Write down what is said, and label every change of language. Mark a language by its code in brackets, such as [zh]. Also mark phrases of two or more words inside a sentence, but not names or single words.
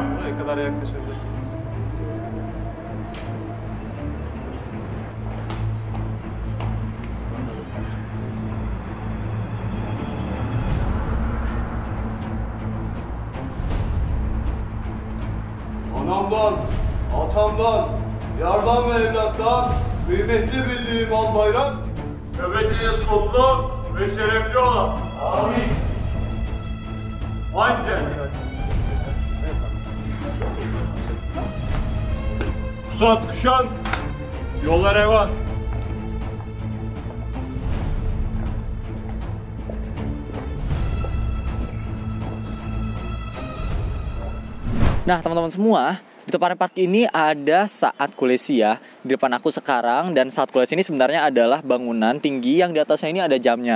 [tr] Ne kadar yaklaşabilirsiniz? Anamdan, atamdan, yardan ve evlattan kıymetli bildiğim al bayrak, nöbetiniz mutlu ve şerefli olan. Amin. Haydi. Pusat kuşan, yollar revan. [id] Nah, teman-teman semua, di Tophane Park ini ada Saat Kulesi ya di depan aku sekarang. Dan Saat Kulesi ini sebenarnya adalah bangunan tinggi yang di atasnya ini ada jamnya.